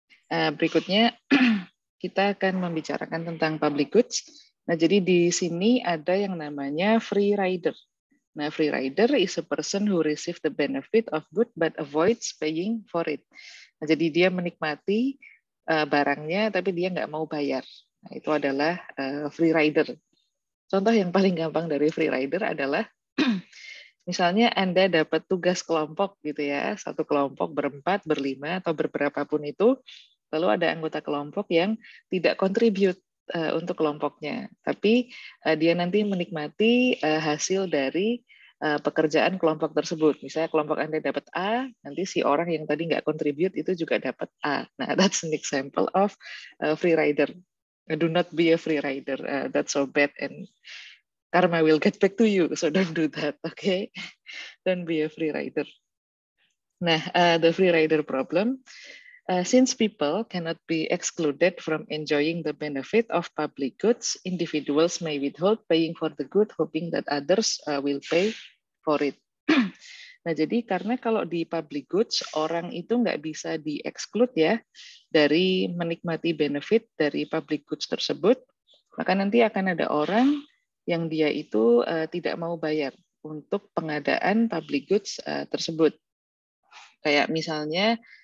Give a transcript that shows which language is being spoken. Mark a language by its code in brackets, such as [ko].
[id] Berikutnya kita akan membicarakan tentang public goods. Nah, jadi di sini ada yang namanya free rider. [en] Nah, free rider is a person who receive the benefit of good but avoids paying for it. [id] Nah, jadi dia menikmati barangnya tapi dia nggak mau bayar. Nah, itu adalah free rider. Contoh yang paling gampang dari free rider adalah misalnya Anda dapat tugas kelompok gitu ya, satu kelompok berempat, berlima, atau berberapapun itu, lalu ada anggota kelompok yang tidak kontribut untuk kelompoknya, tapi dia nanti menikmati hasil dari pekerjaan kelompok tersebut. Misalnya kelompok Anda dapat A, nanti si orang yang tadi nggak kontribut itu juga dapat A. [en] Nah, that's an example of free rider. Do not be a free rider. That's so bad and karma will get back to you. So don't do that, okay? Don't be a free rider. Nah, the free rider problem. Since people cannot be excluded from enjoying the benefit of public goods, individuals may withhold paying for the good, hoping that others will pay for it. [id] Nah, jadi karena kalau di public goods, orang itu nggak bisa di-exclude ya dari menikmati benefit dari public goods tersebut, maka nanti akan ada orang yang dia itu tidak mau bayar untuk pengadaan public goods tersebut. Kayak misalnya